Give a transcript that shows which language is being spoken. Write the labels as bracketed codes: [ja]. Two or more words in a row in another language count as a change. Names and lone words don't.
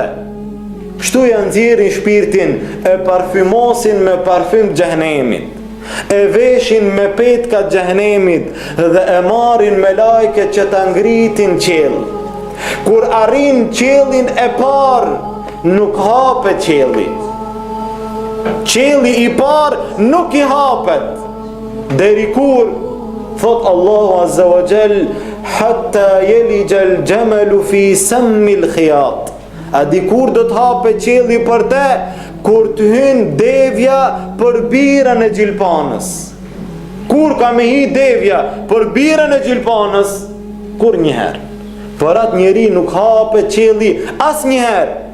[sq] Kështu ja nxjerrin shpirtin, e parfymosin me parfym të xhehenemit, e veshin me petka të xhehenemit dhe e marrin me lajket që ta ngritin qiell. Kur arrin qiellin e parë, nuk hapet qielli. Qielli i parë nuk i hapet. Deri kur, thot Allahu [ar] عز وجل, حتى يلج الجمل في سم الخياط. [sq] A di kur do të hapet qielli për te? Kur të hyn devja për birën e gjilpanës. Kur ka me hi devja për birën e gjilpanës? Kur njëherë. Për atë njeri nuk hapet qielli as njëherë.